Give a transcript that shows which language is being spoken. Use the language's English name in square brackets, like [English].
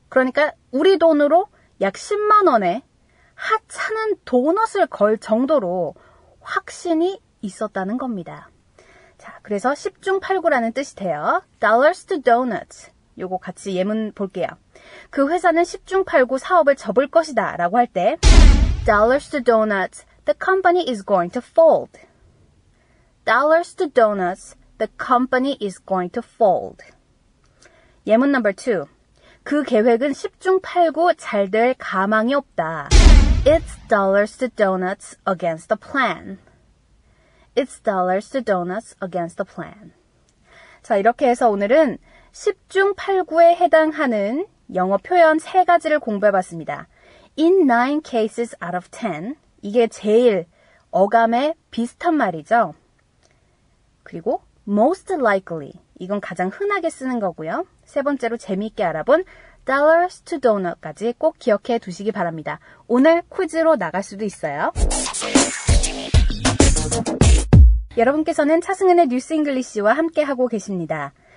[Korean] 그러니까 우리 돈으로 약 10만 원에 하찮은 도넛을 걸 정도로 확신이 있었다는 겁니다. 자, 그래서 10중 8구라는 뜻이 돼요. dollars to donuts. 요거 같이 예문 볼게요. 그 회사는 10중 8구 사업을 접을 것이다 라고 할 때 [English] dollars to donuts, the company is going to fold. dollars to donuts, the company is going to fold. [Korean] 예문 넘버 2. 그 계획은 10중 8구 잘 될 가망이 없다. [English] It's dollars to donuts against the plan. It's dollars to donuts against the plan. [Korean] 자, 이렇게 해서 오늘은 10중 8구에 해당하는 영어 표현 3가지를 공부해봤습니다. [English] In 9 cases out of 10. [Korean] 이게 제일 어감에 비슷한 말이죠. 그리고 most likely. 이건 가장 흔하게 쓰는 거고요. 세 번째로 재미있게 알아본 dollars to donut까지 꼭 기억해 두시기 바랍니다. 오늘 퀴즈로 나갈 수도 있어요. 여러분께서는 차승은의 뉴스 잉글리시와 함께하고 계십니다.